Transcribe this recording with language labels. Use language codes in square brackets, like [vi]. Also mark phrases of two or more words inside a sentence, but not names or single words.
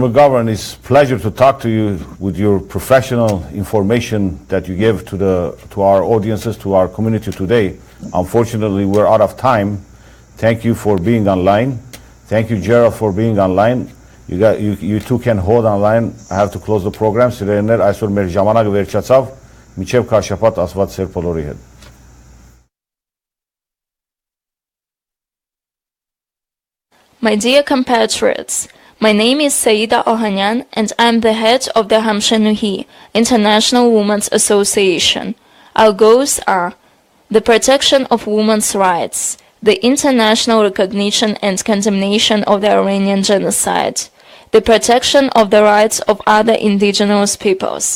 [en] McGovern, it's a pleasure to talk to you with your professional information that you give to our audiences, to our community today. Unfortunately, we're out of time. Thank you for being online. Thank you, Gerald, for being online. You two can hold online. I have to close the program. [hy] Սիրելիներ, այսօր մեր ժամանակը վերջացավ։ Մինչև քաշապատ ասված սեր բոլորի հետ։ [en] My dear compatriots, my name is Saida Ohanyan and I'm the head of the Hamshanuhi, International Women's Association. Our goals are the protection of women's rights, the international recognition and condemnation of the Armenian genocide, the protection of the rights of other indigenous peoples.